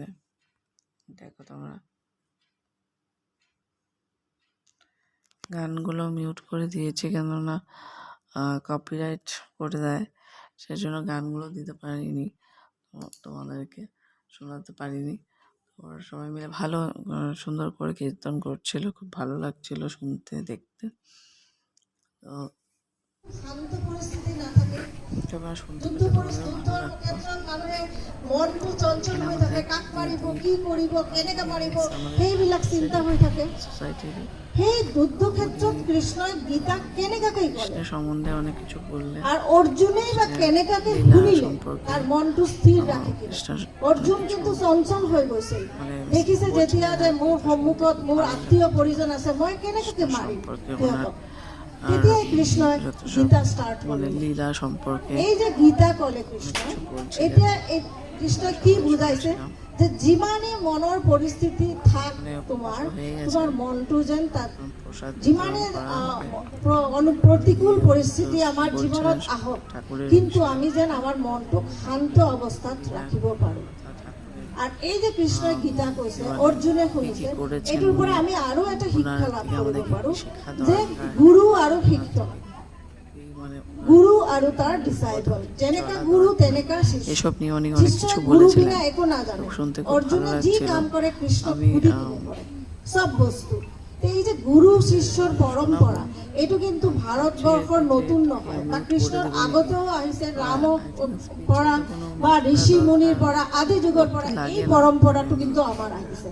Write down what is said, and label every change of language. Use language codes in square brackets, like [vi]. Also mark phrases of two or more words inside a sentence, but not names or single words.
[bn] দেখো তোমরা, গানগুলো মিউট করে দিয়েছি কেননা কপিরাইট করে দেয়, সেজন্য গানগুলো দিতে পারিনি, তোমাদেরকে শোনাতে পারিনি। ওরা সবাই মিলে ভালো সুন্দর করে কীর্তন করছিল, খুব ভালো লাগছিল শুনতে দেখতে। তো [as] শান্ত পরিস্থিতি না থাকে, যুদ্ধ পরিস্থিতি মনটো চঞ্চল হৈ থাকে, কাক মাৰিব, কি কৰিব, কেনেকৈ মাৰিব, সেইবিলাক চিন্তা হৈ থাকে। সেই যুদ্ধ ক্ষেত্ৰত কৃষ্ণই গীতাক কেনেকৈ ক'লে [bn] সম্বন্ধে অনেক কিছু বললে, [as] আর অর্জুনেই বা কেনেকৈ শুনিলে তার মনটো স্থিৰ ৰাখি। অৰ্জুন কিন্তু চঞ্চল হৈ গৈছিল, দেখিছে যেতিয়া যে মোৰ সন্মুখত মোৰ আত্মীয় পৰিজন আছে, মই কেনেকৈ মাৰিম সিহঁতক। [bn] তেতিয়াই কৃষ্ণই গীতা স্টার্ট করলেন লীলা সম্পর্কে। [as] এই যে গীতা কলে কৃষ্ণ, এতিয়া কৃষ্ণ কি বুঝাইছে যে যিমানে মনৰ পৰিস্থিতি থাক তোমাৰ মনটো যেন তাত যিমানে প্ৰতিকূল পৰিস্থিতি আমাৰ জীৱনত আহক, কিন্তু আমি যেন আমাৰ মনটোক শান্ত অৱস্থাত ৰাখিব পাৰোঁ। আর এই যে কৃষ্ণই গীতা কৈছে, অর্জুনে শুনিছে, [bn] এটার উপরে আমি আরো একটা শিক্ষা লাভ [as] কৰিব পাৰো যে গুরু আৰু শিষ্য, গুরু আৰু তাৰ ডিসাইপল, যেনেকা গুরু তেনেকা শিষ্য। [bn] এসব নিয়ে অনেক কিছু বলেছিলেন, [as] একো না জানে। [bn] শুনতে খুব অর্জুনে ভালো [as] যি [bn] লাগছিল। [as] কাম কৰে কৃষ্ণ খুদি কৰে সব বস্তু। এই যে গুরু শিষ্যৰ পৰম্পৰা, এইটো কিন্তু ভাৰতবৰ্ষৰ নতুন নহয়, বা কৃষ্ণৰ আগতেও আহিছে, ৰামৰ পৰা বা ঋষি মুনিৰ পৰা আদি যুগৰ পৰা এই পৰম্পৰাটো কিন্তু আমাৰ আহিছে।